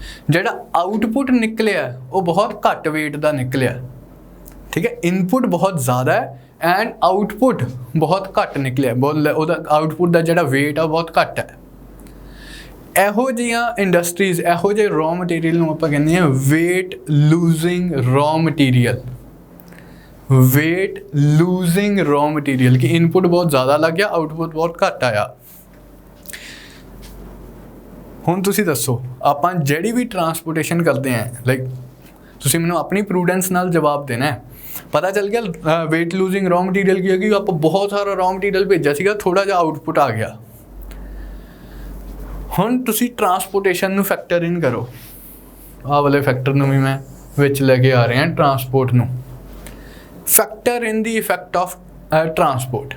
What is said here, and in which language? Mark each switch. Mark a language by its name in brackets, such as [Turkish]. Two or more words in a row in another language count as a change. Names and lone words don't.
[Punjabi] ਜਿਹੜਾ ਆਊਟਪੁੱਟ ਨਿਕਲਿਆ ਉਹ ਬਹੁਤ ਘੱਟ weight ਦਾ ਨਿਕਲਿਆ, ਠੀਕ ਹੈ। ਇਨਪੁਟ ਬਹੁਤ ਜ਼ਿਆਦਾ ਹੈ ਐਂਡ ਆਊਟਪੁੱਟ ਬਹੁਤ ਘੱਟ ਨਿਕਲਿਆ, ਉਹਦਾ ਆਊਟਪੁੱਟ ਦਾ ਜਿਹੜਾ weight ਆ ਬਹੁਤ ਘੱਟ ਹੈ। ਇਹੋ ਜਿਹੀਆਂ ਇੰਡਸਟਰੀਜ਼, ਇਹੋ ਜਿਹੇ [English] raw material [Punjabi] ਨੂੰ ਆਪਾਂ ਕਹਿੰਦੇ ਹਾਂ [English] weight losing raw material। weight losing raw material [Punjabi] ਕਿ ਇਨਪੁਟ ਬਹੁਤ ਜ਼ਿਆਦਾ ਲੱਗ ਗਿਆ, ਆਊਟਪੁੱਟ ਬਹੁਤ ਘੱਟ ਆਇਆ। ਹੁਣ ਤੁਸੀਂ ਦੱਸੋ, ਆਪਾਂ ਜਿਹੜੀ ਵੀ ਟਰਾਂਸਪੋਰਟੇਸ਼ਨ ਕਰਦੇ ਹਾਂ, ਲਾਈਕ ਤੁਸੀਂ ਮੈਨੂੰ ਆਪਣੀ ਪ੍ਰੂਡੈਂਸ ਨਾਲ ਜਵਾਬ ਦੇਣਾ ਹੈ। ਪਤਾ ਚੱਲ ਗਿਆ [English] weight losing raw material [Punjabi] ਕੀ ਹੈ ਕਿ ਆਪਾਂ ਬਹੁਤ ਸਾਰਾ [English] raw material [Punjabi] ਭੇਜਿਆ ਸੀਗਾ, ਥੋੜ੍ਹਾ ਜਿਹਾ ਆਊਟਪੁੱਟ ਆ ਗਿਆ। ਹੁਣ ਤੁਸੀਂ ਟਰਾਂਸਪੋਰਟੇਸ਼ਨ ਨੂੰ [English] factor in [Punjabi] ਕਰੋ, ਆਹ ਵਾਲੇ ਫੈਕਟਰ ਨੂੰ ਵੀ ਮੈਂ ਵਿੱਚ ਲੈ ਕੇ ਆ ਰਿਹਾ ਟਰਾਂਸਪੋਰਟ ਨੂੰ। [English] factor in the effect of transport.